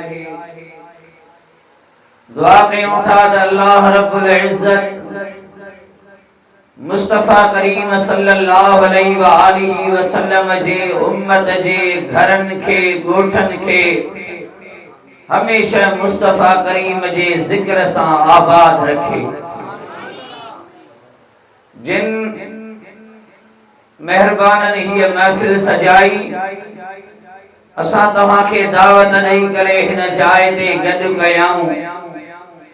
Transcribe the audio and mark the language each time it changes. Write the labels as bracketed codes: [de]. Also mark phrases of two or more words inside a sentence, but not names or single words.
[sd] दुआ कयूं था त अल्लाह [ar] رب العزة [sd] मुस्तफ़ा करीम [ar] صلى الله عليه وآله وسلم [sd] जे उम्मत जे घरन के गोठन के हमेशा मुस्तफ़ा करीम जे ज़िक्र सां आबाद रखे। जिन मेहरबानन हीअ महफ़िल सजाई असां तव्हां खे दावत ॾेई करे हिन जाइ ते गॾु कयाऊं।